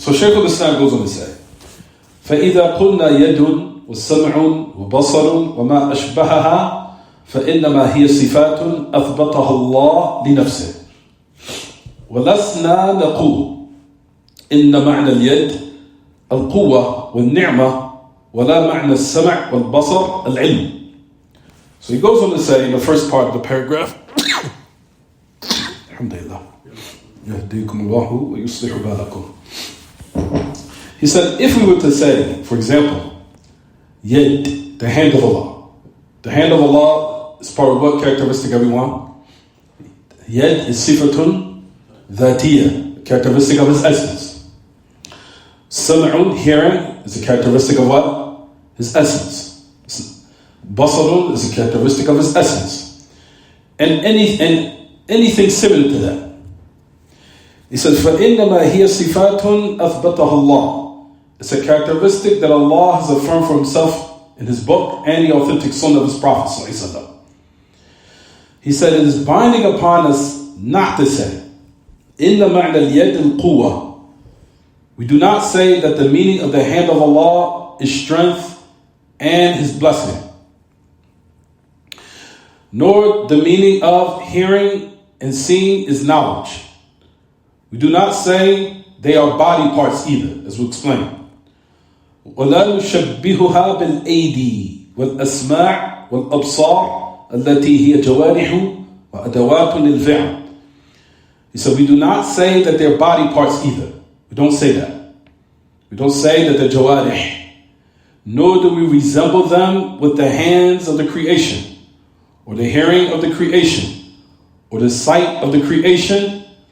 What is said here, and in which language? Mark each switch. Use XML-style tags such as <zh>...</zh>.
<ar>So Shaykh al-Islam goes on to say, فَإِذَا قُلْنَا يَدٌ وَسَمْعٌ وَبَصَرٌ وَمَا أَشْبَهَهَا فإنما هي صفات أثبتها الله لنفسه ولسنا نقول إن معنى اليد القوة والنعمة ولا معنى السمع والبصر العلم.</ar> <en>So he goes on to say in the first part of the paragraph, Alhamdulillah, يهديكم الله ويصلح بالكم. He said, if we were to say, for example, yad, the hand of Allah. The hand of Allah is part of what characteristic, everyone? Yad is sifatun dhatiyah, characteristic of His essence. Sam'un, hearing, is a characteristic of what? His essence. Basarun is a characteristic of His essence. And anything similar to that.</en> <ar>He says, فَإِنَّمَا هِيَ صِفَاتٌ أَثْبَتَهَا اللَّهُ.</ar> <en>It's a characteristic that Allah has affirmed for Himself in His book and the authentic sunnah of His Prophet. He said, it is binding upon us not to say, إِنَّ مَعْنَ الْيَدِ الْقُوَّةِ. We do not say that the meaning of the hand of Allah is strength and His blessing. Nor the meaning of hearing and seeing is knowledge. We do not say they are body parts either, as we'll explain.</en> <ar>ولا نشبهها بالأيدي والأسماع والأبصار التي هي جوارح وأدوات للفعل.</ar> <en>He said, we do not say that they're body parts either. We don't say that. We don't say that they're jawarih. Nor do we resemble them with the hands of the creation, or the hearing of the creation, or the sight of the creation.</en>